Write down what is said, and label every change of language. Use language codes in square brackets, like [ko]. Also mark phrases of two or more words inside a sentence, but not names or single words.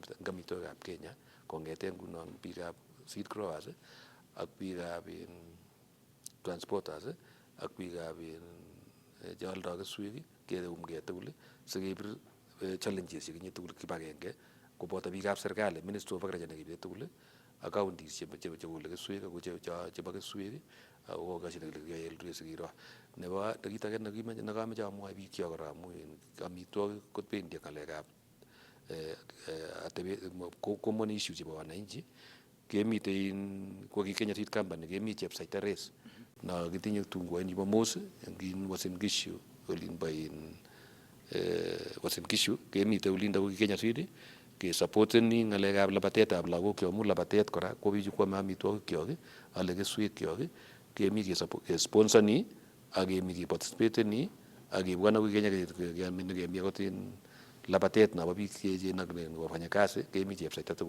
[kln] amitwogikab Kenya kong'ete nguno biikab [en] seed growers [kln] ak biikab transporters ak biikab cheoldoi keswek keumgei tugul sikebir challenges chekinye tugul kibagenge koboto biikab serikali Ministry of Agriculture nekibe tugul ak counties chekole keswek ako chebo keswek akokokashine kele kiyoe sikiro. Nebo kit age nekameche amwoi biik kyok kora amu amitwogik kobendi ng'alekab [en] common issue [kln] chebo wananchi kemitei ko ki Kenya Seed Company kemi Chepsaita Race no kitinye tungwani bo Mos eng Uasin Gishu olinbo Uasin Gishu kemitei olindo ko ki Kenya Seed kesupporteni ng'alekab labatetab lagok kyok amu labatet kora ko bichu kwame amitwogik kyok ale keswek kyok kemi kesponsoni ak kemi keparticipateni ak kebwone akoi Kenya kemi akot labatet nabo biik cheechen ak nebo wafanyakazi kemi Chepsaita tugul.